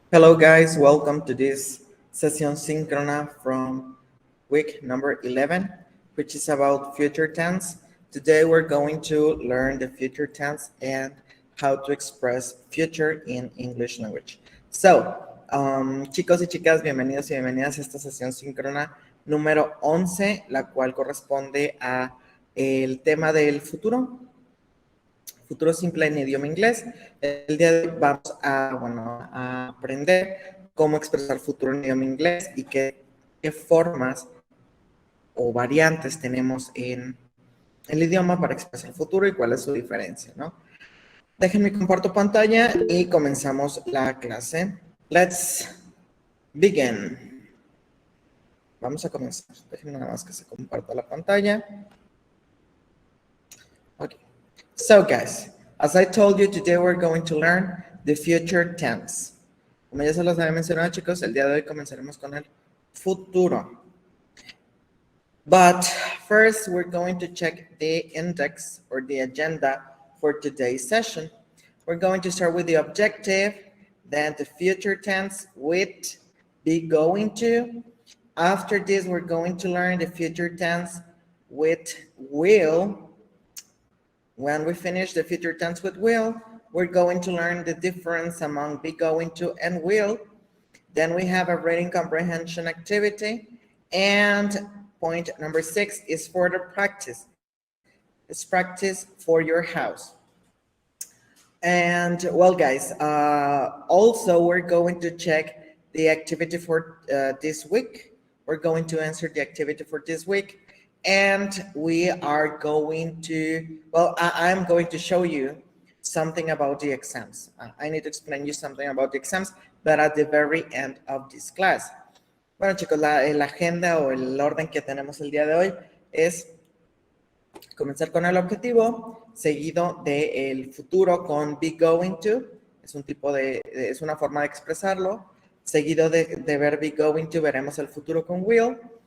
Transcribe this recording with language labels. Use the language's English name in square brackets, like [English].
[English] Hello guys, welcome to this Sesión Sincrona from week number 11, which is about future tense. Today we're going to learn the future tense and how to express future in English language. [Spanish] Chicos y chicas, bienvenidos y bienvenidas a esta sesión síncrona número 11, la cual corresponde a el tema del futuro simple en idioma inglés. El día de hoy vamos a aprender cómo expresar futuro en idioma inglés y qué formas o variantes tenemos en el idioma para expresar futuro y cuál es su diferencia, ¿no? Déjenme comparto pantalla y comenzamos la clase. [English] Let's begin. [Spanish] Vamos a comenzar. Déjenme nada más que se comparta la pantalla. Okay. [English] So guys, as I told you, today we're going to learn the future tense. [Spanish] Como ya se los había mencionado, chicos, el día de hoy comenzaremos con el futuro. [English] But first, we're going to check the index or the agenda for today's session. We're going to start with the objective, then the future tense with be going to. After this, we're going to learn the future tense with will. When we finish the future tense with will, we're going to learn the difference among be going to and will. Then we have a reading comprehension activity. And point number 6 is further practice. It's practice for your house. And well, guys, also we're going to check the activity for this week. We're going to answer the activity for this week. And we are going to, well, I'm going to show you something about the exams. I need to explain you something about the exams, but at the very end of this class. [Spanish] Bueno, chicos, la agenda o el orden que tenemos el día de hoy es comenzar con el objetivo, seguido del futuro con be going to, es un tipo de, es una forma de expresarlo, seguido de ver be going to, veremos el futuro con will.